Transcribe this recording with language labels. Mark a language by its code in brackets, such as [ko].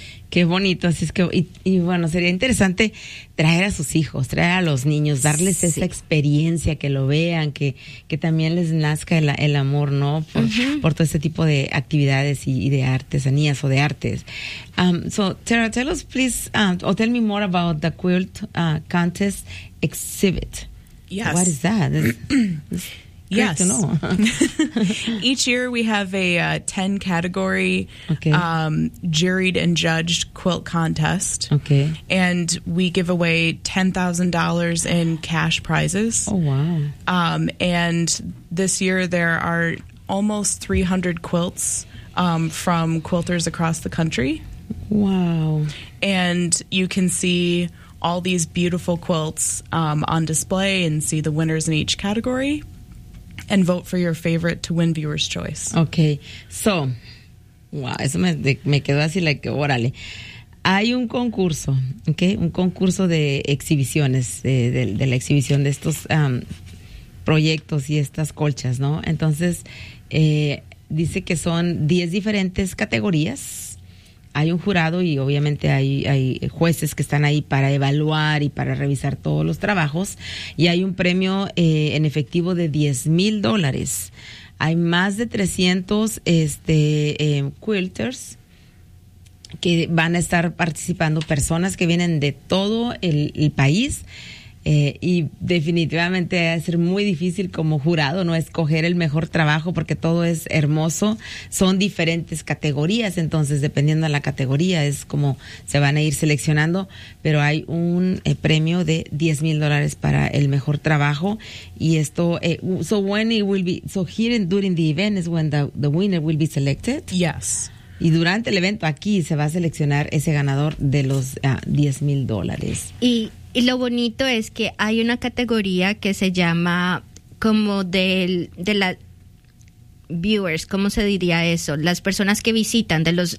[es] Qué bonito, así es que, y bueno, sería interesante traer a sus hijos, traer a los niños, darles esa experiencia, que lo vean, que también les nazca el amor, ¿no? Por todo este tipo de actividades y de artesanías o de artes. [en] So, Tara, tell us, please, or tell me more about the quilt contest exhibit. Yes. What is that? It's great to know. Each year we have a 10 category juried and judged quilt contest. Okay. And we give away $10,000 in cash prizes. Oh, wow. And this year there are almost 300 quilts from quilters across the country. Wow. And you can see all these beautiful quilts on display and see the winners in each category. And vote for your favorite to win viewer's choice. [es] Okay, so, wow, eso me quedó así, like, órale. Hay un concurso, okay, un concurso de exhibiciones, de la exhibición de estos proyectos y estas colchas, ¿no? Entonces, dice que son 10 diferentes categorías. Hay un jurado y obviamente hay jueces que están ahí para evaluar y para revisar todos los trabajos. Y hay un premio en efectivo de $10,000. Hay más de 300 quilters que van a estar participando, personas que vienen de todo el país. Y definitivamente va a ser muy difícil como jurado, ¿no?, escoger el mejor trabajo, porque todo es hermoso. Son diferentes categorías, entonces dependiendo de la categoría es como se van a ir seleccionando, pero hay un premio de $10,000 para el mejor trabajo. Y esto, [en] so when it will be, so here in, during the event is when the winner will be selected. Yes. [es] Y durante el evento aquí se va a seleccionar ese ganador de los $10,000. Y lo bonito es que hay una categoría que se llama como de la viewers, ¿cómo se diría eso? Las personas que visitan, de los